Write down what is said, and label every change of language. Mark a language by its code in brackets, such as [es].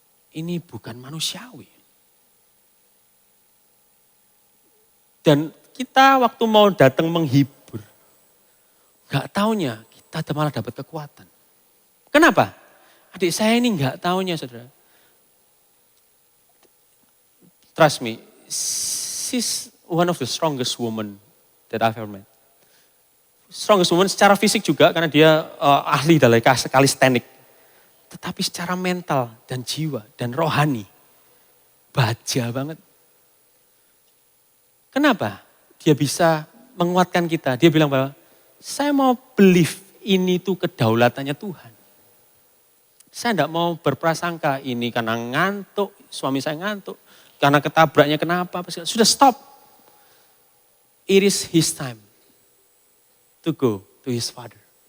[id] Ini bukan manusiawi. Dan kita waktu mau datang menghibur, gak taunya kita malah dapat kekuatan. Kenapa? Adik saya ini gak taunya saudara. [en] Trust me, she's one of the strongest woman that I've ever met. Strongest woman [id] secara fisik juga karena dia ahli dalam calisthenics. Tetapi secara mental dan jiwa dan rohani, baja banget. Kenapa? Dia bisa menguatkan kita. Dia bilang bahwa saya mau believe ini tuh kedaulatannya Tuhan. Saya tidak mau berprasangka ini karena ngantuk, suami saya ngantuk, karena ketabraknya kenapa. Sudah stop. [en] It is his time to go to his father.